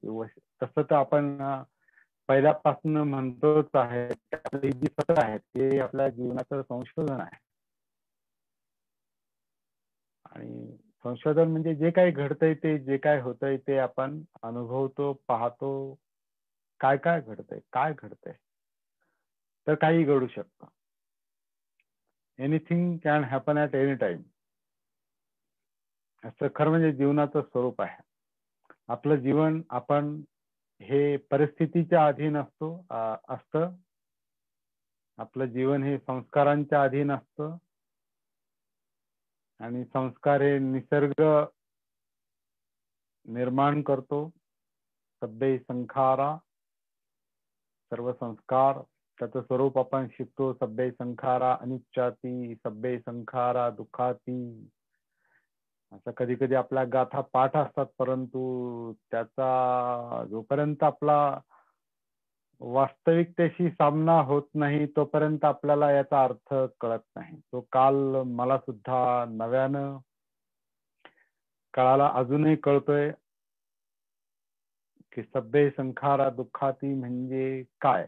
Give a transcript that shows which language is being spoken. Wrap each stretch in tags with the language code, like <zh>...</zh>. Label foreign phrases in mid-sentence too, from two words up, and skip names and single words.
<mr>तसं तर आपण पहिल्यापासून म्हणतोच आहे, त्यातली जी सत्र आहेत ते आपल्या जीवनाचं संशोधन आहे. आणि संशोधन म्हणजे जे काही घडतंय ते, जे काय होतंय ते आपण अनुभवतो, पाहतो. काय काय घडतंय, काय घडतंय, तर काही घडू शकतं.</mr> <en>anything can happen at any time,</en> <mr>असं खरं म्हणजे जीवनाचं स्वरूप आहे. आपलं जीवन आपण हे परिस्थितीच्या अधीन असतं. आपलं जीवन हे संस्कारांच्या अधीन असतं. आणि संस्कार हे निसर्ग निर्माण करतो.</mr> <pi>सब्बै संखारा,</pi> <mr>सर्व संस्कार, त्याचं स्वरूप आपण शिकतो.</mr> <pi>सब्बै संखारा अनिच्चाती, सब्बै संखारा दुःखाती.</pi> <mr>असं कधी कधी आपल्या गाथा पाठ असतात, परंतु त्याचा जोपर्यंत आपला वास्तविकतेशी सामना होत नाही तोपर्यंत आपल्याला याचा अर्थ कळत नाही. तो काल मला सुद्धा नव्यानं कळाला, अजूनही कळतोय की</mr> <pi>सब्बै संखारा दुःखाती</pi> <mr>म्हणजे काय.</mr>